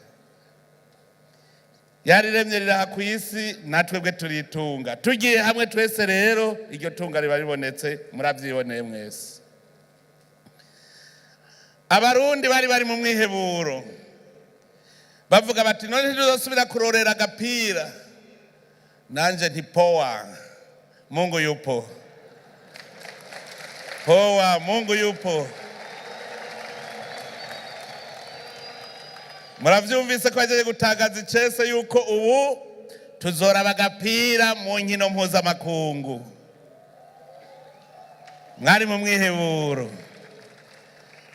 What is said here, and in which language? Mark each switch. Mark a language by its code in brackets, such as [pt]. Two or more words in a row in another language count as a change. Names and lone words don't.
[rn] yariremye riraha ku isi, natwebwe turitunga. tugiye hamwe twese rero iryo tunga riba ribonetse, muravyiboneye mwese. abarundi bari mu mwiheburo bavuga bati none ntituzosubira kurorera agapira. nanje nti [sw] poa, Mungu yupo. poa, Mungu yupo. [rn] muravyumvise ko agiye gutagaza icese yuko ubu tuzoraba agapira mu nkino mpuzamakungu. mwari mu mwiheburo.